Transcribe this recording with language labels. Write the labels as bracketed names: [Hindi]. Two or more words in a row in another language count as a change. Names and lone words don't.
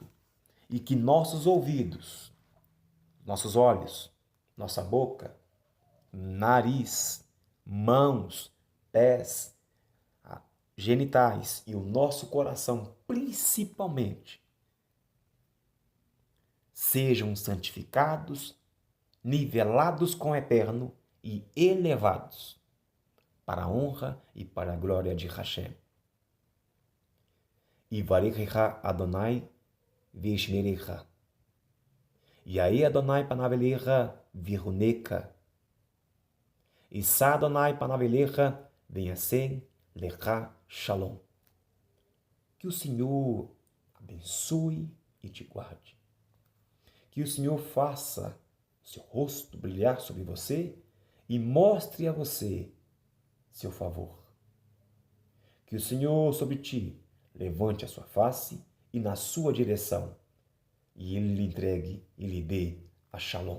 [Portuguese] E que nossos ouvidos, nossos olhos, nossa boca, nariz, mãos, pés, genitais e o nosso coração, principalmente, sejam santificados, nivelados com o Eterno e elevados para a honra e para a glória de Hashem. [Hebrew] יברכך אדוני וישמרך. יאר אדוני פניו אליך ויחנך. ישא אדוני פניו אליך וישם לך שלום. [Portuguese] Que o Senhor abençoe e te guarde. Que o Senhor faça seu rosto brilhar sobre você e mostre a você seu favor. Que o Senhor sobre ti levante a sua face e na sua direção, e Ele lhe entregue e lhe dê a Shalom.